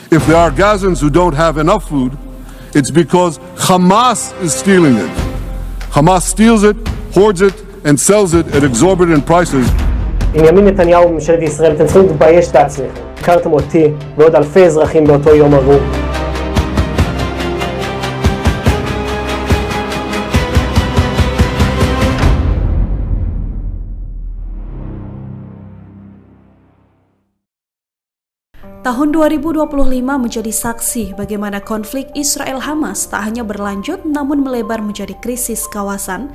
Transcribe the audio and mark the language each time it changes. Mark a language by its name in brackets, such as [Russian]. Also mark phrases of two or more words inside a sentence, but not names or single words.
[English] If there are Gazans who don't have enough food, it's because Hamas is stealing it. Hamas steals it, hoards it, and sells it at exorbitant prices. [Hebrew] בנימין נתניהו וממשלת ישראל, אתם צריכים להתבייש את עצמכם. הכרתם אותי ועוד אלפי אזרחים באותו יום ארור. [Indonesian] Tahun 2025 menjadi saksi bagaimana konflik Israel-Hamas tak hanya berlanjut namun melebar menjadi krisis kawasan.